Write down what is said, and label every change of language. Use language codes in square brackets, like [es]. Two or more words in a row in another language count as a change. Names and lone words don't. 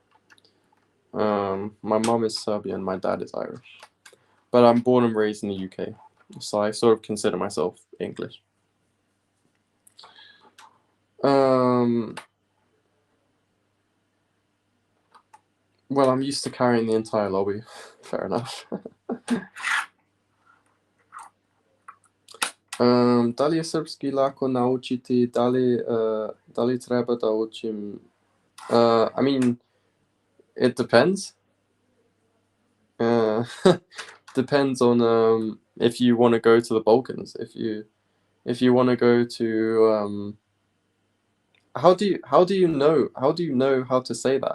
[en] My mom is Serbian, my dad is Irish, but I'm born and raised in the UK, so I sort of consider myself English. Well, I'm used to carrying the entire lobby. Fair enough. [sr] Dali je srpski lako naučiti, dali treba da učim? [en] I mean, it depends. Depends on if you want to go to the Balkans. If you want to go to how do you know how to say that?